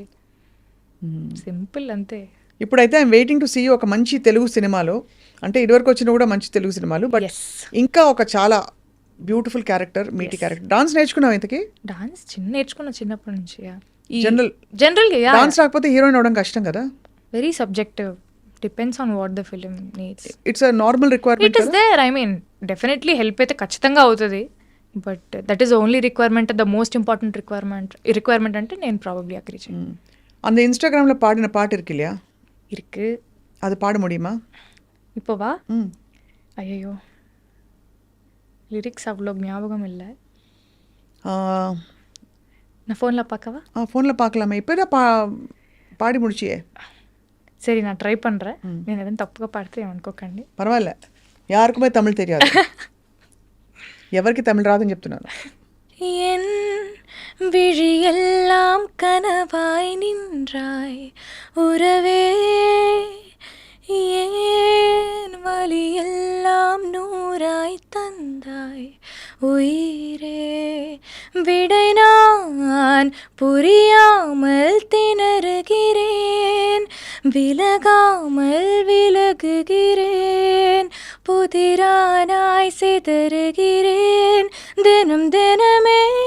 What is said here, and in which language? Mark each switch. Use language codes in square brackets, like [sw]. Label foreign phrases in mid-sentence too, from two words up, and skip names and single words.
[te] సింపుల్ అంతే. ఇప్పుడైతే [en] I'm waiting to see [te] ఒక మంచి తెలుగు సినిమాలో, అంటే ఇదివరకు వచ్చిన కూడా మంచి తెలుగు సినిమాలు, బట్ ఇంకా ఒక చాలా [en] beautiful character, meaty character. [te] డాన్స్ నేర్చుకున్నావు? ఇంతకీ డాన్స్ నేర్చుకున్నా చిన్నప్పటి నుంచి. జనరల్గా డాన్స్ రాకపోతే హీరోయిన్ అవడం కష్టం కదా. [en] very subjective, depends on what the film needs. It's a normal requirement. It is there, I mean definitely help [te] అయితే ఖచ్చితంగా అవుతుంది. [en] But that is only requirement, the most important requirement [te] అంటే నేను [en] probably agree [te] చేయను. [ta] அந்த இன்ஸ்டாகிராம்ல பாடின பாட்டு இருக்கு இல்லையா? இருக்கு. அது பாட முடியுமா இப்போவா? ஐயோ, லிரிக்ஸ் அவ்வளோ ஞாபகம் இல்லை. நான் ஃபோனில் பார்க்கவா? ஃபோனில் பார்க்கலாமே. இப்போ தான் பாடி முடிச்சியே. சரி, நான் ட்ரை பண்ணுறேன். [te] నేను ఏదైనా తప్పుగా పాడితే ఏమనుకోకండి. పర్వాలే, యారుకుమే తమిళ్ తెలియదు. ఎవరికి తమిళ్ రాదని చెప్తున్నాను. [ta] என் விழியெல்லாம் கனவாய் நின்றாய் உறவே, ஏன் வலியெல்லாம் நூறாய் தந்தாய் உயிரே, விடை நான் புரியாமல் திணறுகிறேன், விலகாமல் விலகுகிறேன், புதிரானாய் சிதறுகிறேன் தினம் தினமே,